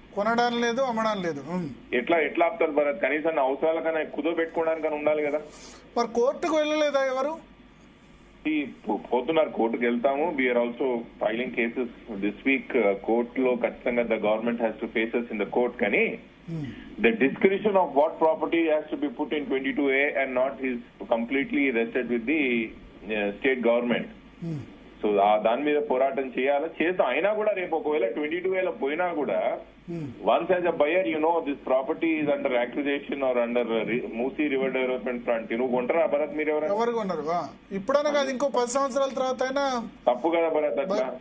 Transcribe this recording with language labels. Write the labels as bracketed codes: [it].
[te] కొనడం లేదు, అమ్మడం లేదు. ఎట్లా ఆపుతారు భరత్? కనీసం అవసరాలకన్నా కుదో పెట్టుకోవడానికన్నా ఉండాలి కదా. మరి కోర్టుకు వెళ్ళలేదా ఎవరు? పోతున్నారు కోర్టుకు వెళ్తాము. [en] We're also filing cases this week. [te] కోర్టులో ఖచ్చితంగా [en] The government has to faces in the court. [te] కానీ [en] the discretion of what property has to be put in 22A and not is completely rested with the state government. [te] So దాని మీద పోరాటం చేస్తాం. అయినా కూడా రేపు ఒకవేళ 22A పోయినా కూడా [en] Once as a buyer this property is under acquisition or under Musi river development front. [te] నువ్వు కొంటారా భరత్? మీరు ఎవరు కొన్నారు? ఇప్పుడైనా కాదు, ఇంకో 10 సంవత్సరాల తర్వాత అయినా తప్పు కదా భరత్. అట్లా